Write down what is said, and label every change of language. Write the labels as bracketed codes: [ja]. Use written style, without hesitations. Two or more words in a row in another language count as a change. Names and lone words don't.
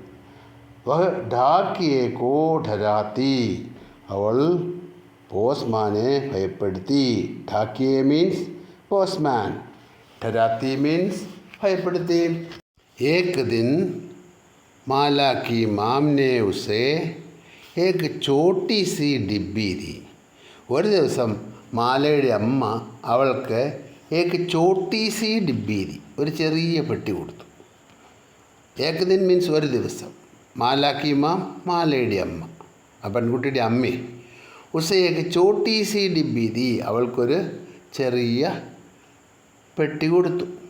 [hi] वह डाकिये को डराती. [ml] അവൾ പോസ്റ്റ്മാനെ ഭയപ്പെടുത്തി. ഠാക്കിയെ മീൻസ് പോസ്റ്റ്മാൻ. ഠരാത്തി മീൻസ് ഭയപ്പെടുത്തി. [hi] एक दिन माला की माँ ने उसे एक छोटी सी डिब्बी दी. [ml] ഒരു ദിവസം മാലയുടെ അമ്മ അവൾക്ക് [hi] एक छोटी सी डिब्बी दी. [ml] ഒരു ചെറിയ പെട്ടി കൊടുത്തു. [hi] एक दिन [ml] മീൻസ് ഒരു ദിവസം. [hi] माला की माँ [ml] മാലയുടെ അമ്മ, ആ പെൺകുട്ടിയുടെ അമ്മേ. [hi] उसे एक छोटी सी डिब्बी दी. [ml] അവൾക്കൊരു ചെറിയ പെട്ടി കൊടുത്തു.